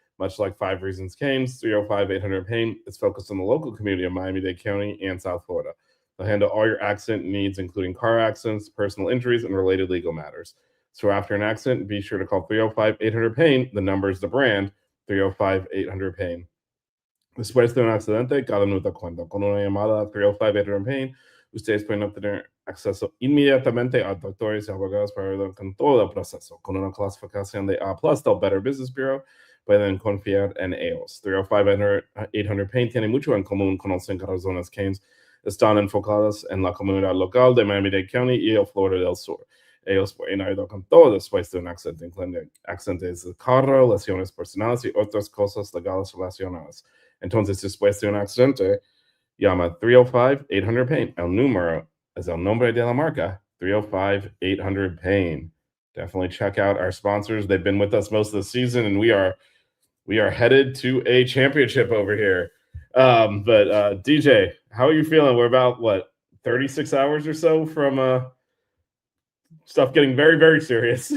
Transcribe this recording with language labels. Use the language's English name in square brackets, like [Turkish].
[English] Much like Five Reasons Cane's 305 800 pain is focused on the local community of Miami-Dade County and South Florida. They'll handle all your accident needs, including car accidents, personal injuries, and related legal matters. So after an accident, be sure to call 305 800 pain. The number is the brand 305 800 pain. [Spanish] Después de un accidente, cada minuto cuenta. Con una llamada a 305 800 pain, ustedes pueden obtener acceso inmediatamente a doctores y abogados para ayudar con todo el proceso. Con una clasificación de A+ del Better Business Bureau, pueden confiar en ellos. 305 800 pain tiene mucho en común con los 5 razones Keynes. Están enfocadas en la comunidad local de Miami-Dade County y el Florida del Sur. Ellos pueden ayudar con todo después de un accidente, incluyendo accidentes de carro, lesiones personales y otras cosas legales relacionadas. Entonces, después de un accidente, llama 305 800 pain. El número es el nombre de la marca, 305 800 pain. [English] Definitely check out our sponsors. They've been with us most of the season, and we are headed to a championship over here. But DJ, how are you feeling? We're about what 36 hours or so from stuff getting very serious.